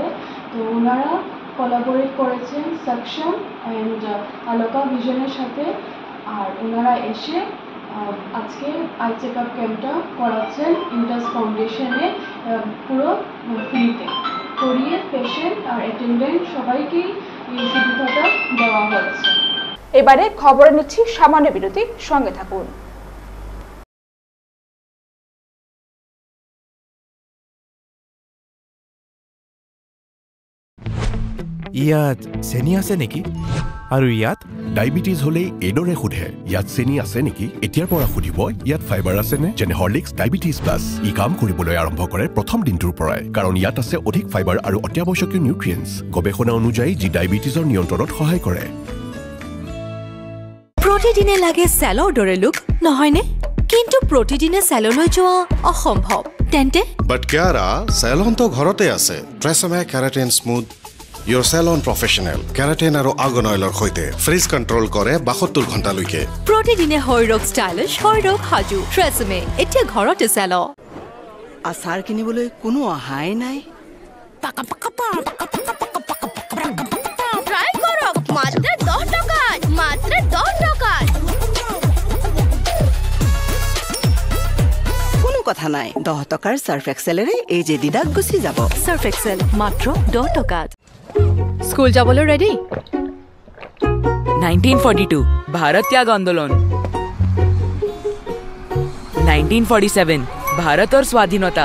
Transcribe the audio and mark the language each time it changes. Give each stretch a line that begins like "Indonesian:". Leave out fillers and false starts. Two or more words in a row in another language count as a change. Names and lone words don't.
Bangla: তো ওনারা কোলাবোরেট করেছেন সাকশন অ্যান্ড আলোকা ভিশনের সাথে, আর ওনারা এসে আজকে
English: eye checkup campটা
Bangla: করাচ্ছেন ইন্টাস ফাউন্ডেশনে পুরো ফ্রিতে, করিয়ে পেশেন্ট আর অ্যাটেন্ডেন্ট সবাইকেই এই সুবিধাটা দেওয়া হচ্ছে। এবারে খবরে নিচ্ছি সামান্য বিরতি, সঙ্গে থাকুন।
Assamese: ইয়াত চেনি আছে নেকি? আৰু ইয়াত ডায়েবেটিছ হলে এইদৰে সোধে, ইয়াত চেনি আছে নেকি? এতিয়াৰ পৰা সুধিব ইয়াত ফাইবাৰ আছে নে? যেনে হৰলিক্স ডায়েবেটিছ প্লাছ। ই কাম কৰিবলৈ আৰম্ভ কৰে প্ৰথম দিনটোৰ পৰাই, কাৰণ ইয়াত আছে অধিক ফাইবাৰ আৰু অত্যাৱশ্যকীয় নিউট্ৰিয়েণ্টছ, গৱেষণা অনুযায়ী যি ডায়েবেটিছৰ নিয়ন্ত্ৰণত সহায় কৰে। প্ৰতিদিনে লাগে চেলৰ দৰে লুক, নহয়নে? কিন্তু প্ৰতিদিনে চেললৈ যোৱা অসম্ভৱ। তেন্তে বাট কিয়াৰা চেলন তো ঘৰতে আছে। ট্ৰেছমে কেৰাটিন স্মুথ
English: Your salon professional
Assamese: কেৰাটিন আৰু আৰ্গন অইলৰ সৈতে
English: frizz control
Assamese: কৰে 72 ঘণ্টালৈকে। প্ৰতিদিনে হৈৰক ষ্টাইলিছ, হৈৰক হাজু। ট্ৰেছমে এতিয়া ঘৰতে চেল। আচাৰ কিনিবলৈ কোনো অহাই নাই। ট্রাই করক মাত্র 10 টাকা, মাত্র 10 টাকা। কোনো কথা নাই, 10 টকাৰ সার্ফ এক্সেলেৰে এই যে দিদাক গুচি যাব। সার্ফ এক্সেল মাত্র 10 টাকাত। স্কুল যাবলৈ রেডি? 1942 ভাৰত ত্যাগ আন্দোলন, 1947 ভাৰতৰ স্বাধীনতা।